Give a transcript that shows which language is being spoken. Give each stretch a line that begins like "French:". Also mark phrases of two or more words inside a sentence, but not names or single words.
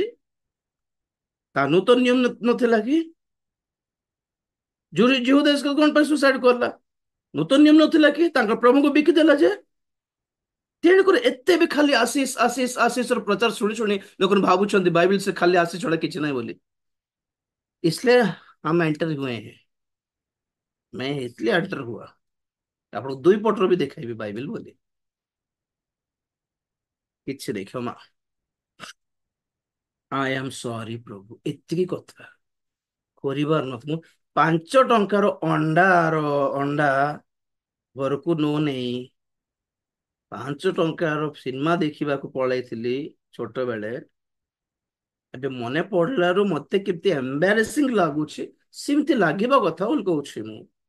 Odia: ତା ନୂତନ ନିୟମ ନଥିଲା କି? ଜୁହ ଦେଶ କଣ ପାଇଁ ସୁସାଇଡ କଲା? ନୂତନ ନିୟମ ନଥିଲା କି? ତାଙ୍କ ପ୍ରଭୁଙ୍କୁ ବିକିଦେଲା ଯେ। ତେଣୁକରି ଏତେ ବି ଖାଲି ଆଶିଷ ଆଶିଷ ଆଶିଷର ପ୍ରଚାର ଶୁଣି ଶୁଣି ଲୋକ ଭାବୁଛନ୍ତି ବାଇବେଲ
Hindi: से खाली आशीष छोड़ा
Odia: କିଛି ନାହିଁ ବୋଲି।
Hindi: इसलिए हम एंटर हुए हैं, मैं इसलिए एंटर हुआ।
Odia: ଆପଣ ଦୁଇ ପଟର ବି ଦେଖାଇବି ବାଇବେଲ ବୋଲି କିଛି ନାହିଁ, କ୍ଷମା,
English: I am sorry
Odia: ପ୍ରଭୁ, ଏତିକି କଥା କରିବାର ନଥିବ। 5 ଟଙ୍କାର ଅଣ୍ଡା ଘରକୁ ନ ନେଇ 5 ଟଙ୍କାର ସିନେମା ଦେଖିବାକୁ ପଳେଇଥିଲି ଛୋଟ ବେଳେ, ଏବେ ମନେ ପଡିଲାରୁ ମତେ କେତେ ଏମ୍ବାରାସିଂ ଲାଗୁଛି, ସେମିତି ଲାଗିବା କଥା ବୋଲି କହୁଛି ମୁଁ।